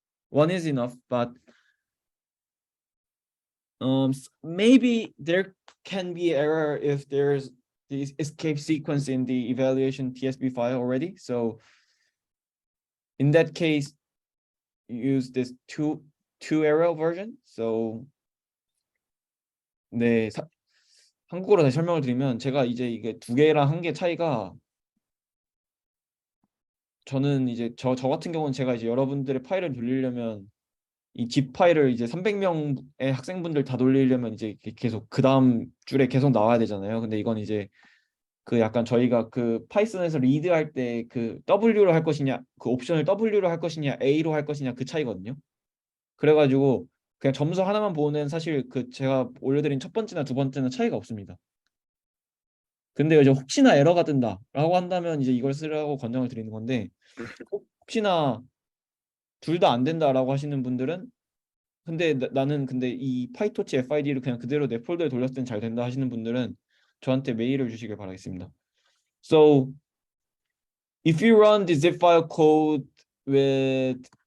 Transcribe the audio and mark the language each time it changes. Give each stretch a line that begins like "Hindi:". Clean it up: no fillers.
English: One is enough, but maybe there can be error if there's the escape sequence in the evaluation TSB file already. So in that case, use this two arrow version.
Korean: So 네, 한국어로 다시 설명을 드리면, 제가 이제 이게 2개랑 1개 차이가, 저는 이제 저 같은 경우는 제가 이제 여러분들의 파일을 돌리려면 이 zip 파일을 이제 300명의 학생분들 다 돌리려면 이제 계속 그 다음 줄에 계속 나와야 되잖아요. 근데 이건 이제 약간 저희가 파이썬에서 리드할 때 W로 할 것이냐, 옵션을 W로 할 것이냐, A로 할 것이냐, 그 차이거든요. 그래가지고 그냥 점수 하나만 보는, 사실 제가 올려드린 첫 번째나 두 번째는 차이가 없습니다. 근데 이제 혹시나 에러가 뜬다라고 한다면 이제 이걸 쓰라고 권장을 드리는 건데, 혹시나 둘 다 안 된다라고 하시는 분들은, 근데 나는 이 파이토치 FID를 그냥 그대로 내 폴더에 돌렸을 땐 잘 된다 하시는 분들은 저한테 메일을 주시길 바라겠습니다.
English: So if you run the zip file code with